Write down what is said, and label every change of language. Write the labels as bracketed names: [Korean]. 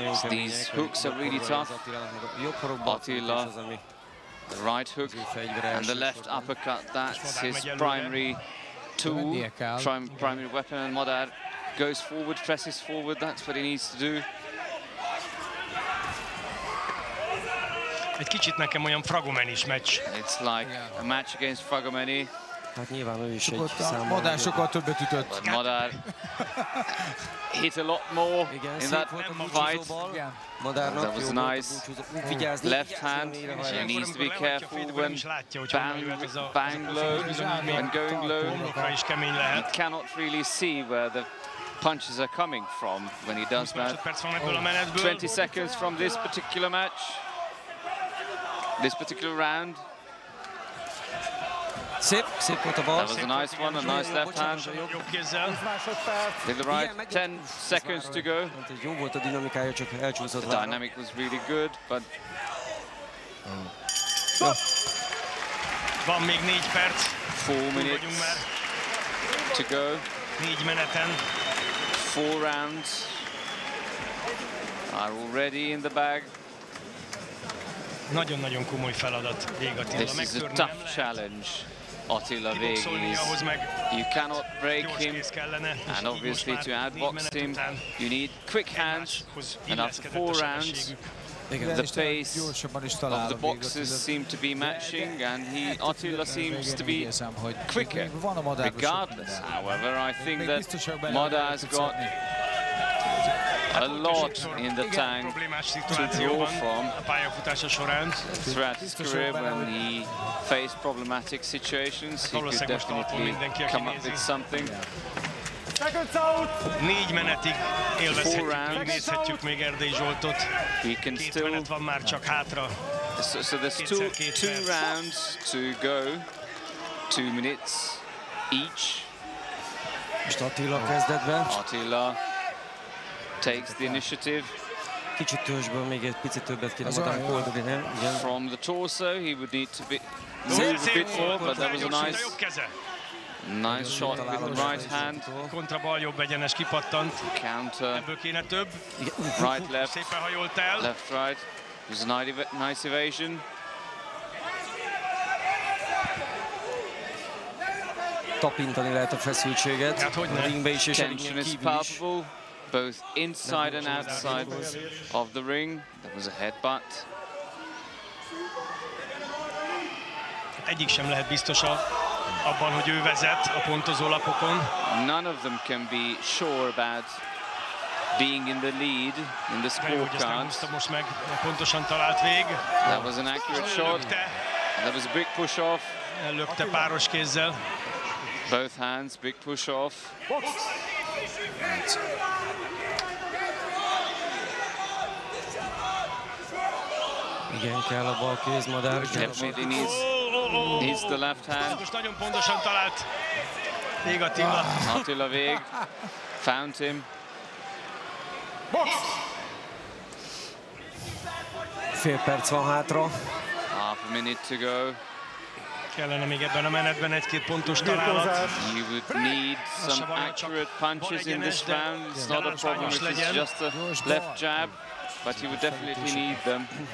[English] These hooks are really tough. Attila, the right hook and the left uppercut, that's his primary tool, primary weapon, and Madár goes forward, presses forward, that's what he needs to do. [Hungarian] Egy kicsit nekem olyan Fragomenis meccs. [English] It's like a match against Fragomeni. [Hungarian] Madár sokkal többet ütött. [English] But Madár hit a lot more in that fight. That was nice. Left hand, he needs to be careful when bang low and going low. He cannot really see where the punches are coming from when he does that. 20 seconds from this particular match, this particular round. That was a nice one, a nice left hand. With the right, 10 seconds to go. The dynamic was really good, but [Hungarian] Van még 4 perc. [English] 4 minutes to go. [Hungarian] 4 meneten. [English] 4 rounds are already in the bag. [Hungarian] Nagyon-nagyon komoly feladat Végh Attila. [English] This is a tough challenge. Attila Végh is, you cannot break him, and obviously to outbox him you need quick hands, and after 4 rounds the pace of the boxers seem to be matching, and Attila seems to be quicker. Regardless, however, I think that Madár's got a lot in the tank to draw from throughout his career. When he faced problematic situations, he could definitely come up with something. [Hungarian] 4 menetig élvezhetjük, nézhetjük még Erdei Zsoltot. 2 menet van már csak hátra. [English] So there's two rounds to go, 2 minutes each. [Hungarian] Most Attila kezdetben. [English] Attila takes the initiative. [Hungarian] Kicsit törzsből még egy picit többet kéne Madárnak oldani, nem? [English] From the torso, he would need to move a bit more, but that was a nice shot with the right hand. [Hungarian] Kontra bal jobb egyenes kipattant. [English] Counter. [Hungarian] Ebből kéne több. [English] Right, left. [Hungarian] Szépen hajolt el. [English] Left, right. It was a nice evasion. [Hungarian] Tapintani lehet a feszültséget. Hát hogyne. A ringbe is és a ringen [English] Tension is [Hungarian] kívül is. [English] palpable, both inside and outside of the ring. That was a headbutt. [Hungarian] Egyik sem lehet biztos abban, hogy ő vezet a pontozó lapokon. [English] None of them can be sure about being in the lead in the scorecards. [Hungarian] Most meg pontosan talált Végh. [English] That was an accurate shot. That was a big push-off. [Hungarian] Lökte páros kézzel. [English] Both hands, big push-off. [Hungarian] Igen, kell a bal kéz, Madár. [English] Definitely needs the left hand. [Hungarian] Most nagyon pontosan talált Végh Attila. [English] Attila Végh found him. [Hungarian] Fél perc van hátra. [English] Half a minute to go. [Hungarian] Kellene még ebben a menetben egy-két pontos találat. [English] You would need some accurate punches in this round. It's not a problem if it's just a left jab, but you would definitely need them.